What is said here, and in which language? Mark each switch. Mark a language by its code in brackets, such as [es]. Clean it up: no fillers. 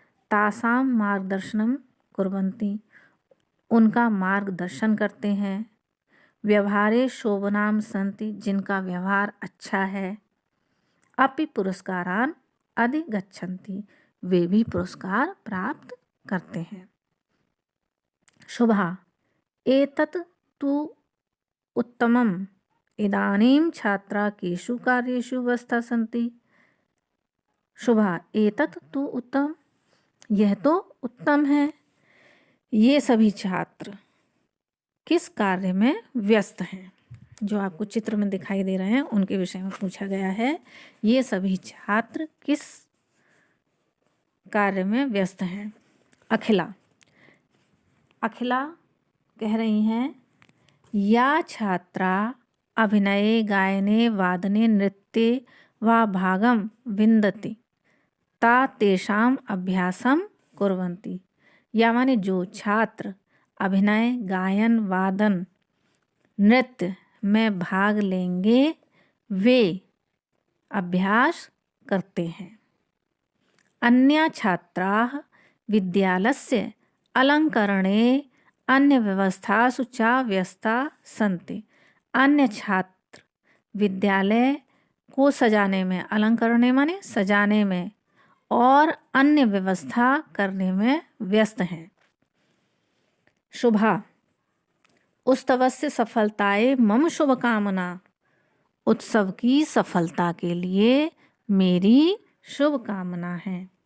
[sa] तासां मार्गदर्शनम कुर्वन्ति, [hi] उनका मार्गदर्शन करते हैं। [sa] व्यवहारे शोभनाम संति, [hi] जिनका व्यवहार अच्छा है। [sa] अपि पुरस्कारान अधिगच्छन्ति, [hi] वे भी पुरस्कार प्राप्त करते हैं। [sa] शुभा एतत् तु उत्तमम्, इदानीं छात्रा केषु कार्येषु व्यस्ता सन्ति। शुभा एतत् तु उत्तम, [hi] यह तो उत्तम है। ये सभी छात्र किस कार्य में व्यस्त हैं, जो आपको चित्र में दिखाई दे रहे हैं उनके विषय में पूछा गया है। ये सभी छात्र किस कार्य में व्यस्त हैं। [sa] अखिला, [hi] अखिला कह रही हैं, [sa] या छात्रा अभिनये गायने वादने नृत्ये वा भागं विन्दति, ता तेषां अभ्यासं कुर्वन्ति। [hi] या माने जो छात्र अभिनय, गायन, वादन, नृत्य में भाग लेंगे, वे अभ्यास करते हैं। [sa] अन्या छात्राः विद्यालयस्य अलङ्करणे अन्यव्यवस्थासु च व्यस्ताः सन्ति। [hi] अन्य छात्र विद्यालय को सजाने में, अलंकरणे माने सजाने में, और अन्य व्यवस्था करने में व्यस्त हैं। [sa] शुभा उत्सवस्य सफलताये मम शुभकामना, [hi] उत्सव की सफलता के लिए मेरी शुभकामना है।